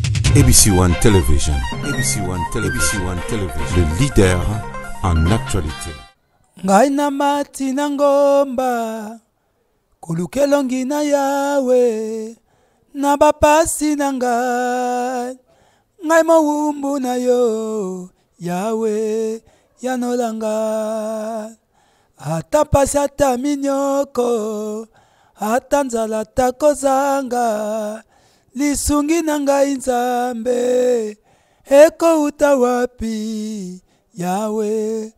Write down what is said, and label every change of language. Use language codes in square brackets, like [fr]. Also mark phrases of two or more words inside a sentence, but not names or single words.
[en] ABC One Television. ABC One Television. ABC One Television. [fr] Le leader en actualité. [ln] Ngai na mati na ngomba kulukelongi na yawe na bapasi na ngai mawumbu na yo yawe yanolanga ata pasi ata minyoko ata nzala takozanga lisungi na ngai nzambe eko uta wapi yawe